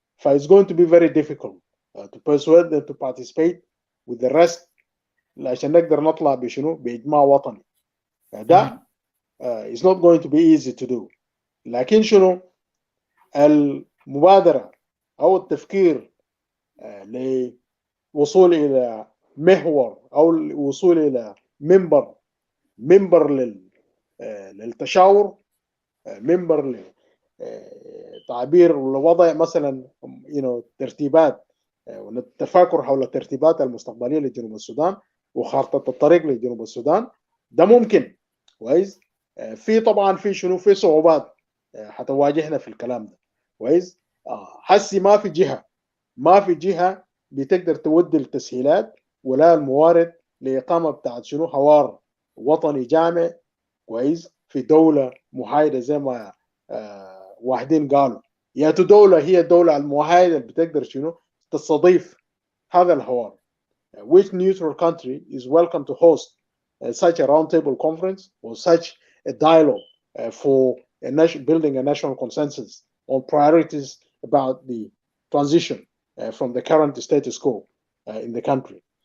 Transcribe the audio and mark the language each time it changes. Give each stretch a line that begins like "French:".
English: It's going to be very difficult to persuade them to participate with the rest
Arabic: عشان نقدر نطلع بشنو بإجماع وطني.
English: ده is not going to be easy to do.
Arabic: لكن شنو المبادرة أو التفكير لوصول إلى محور أو الوصول إلى منبر للتشاور، منبر لتعبير ووضع مثلا ترتيبات والتفاكر حول الترتيبات المستقبلية لجنوب السودان وخارطة الطريق لجنوب السودان، ده ممكن كويس. في طبعا في شنو في صعوبات حتواجهنا في الكلام ده كويس. حسي ما في جهة بتقدر تودي التسهيلات ولا الموارد لإقامة بتاعت شنو حوار وطني جامع كويس في دولة محايدة زي ما واحدين قالوا. يا دولة هي الدولة المحايدة اللي بتقدر شنو تستضيف هذا الحوار.
English: Which neutral country is welcome to host such a roundtable conference or such a dialogue for building a national consensus on priorities about the transition from the current status quo in the country.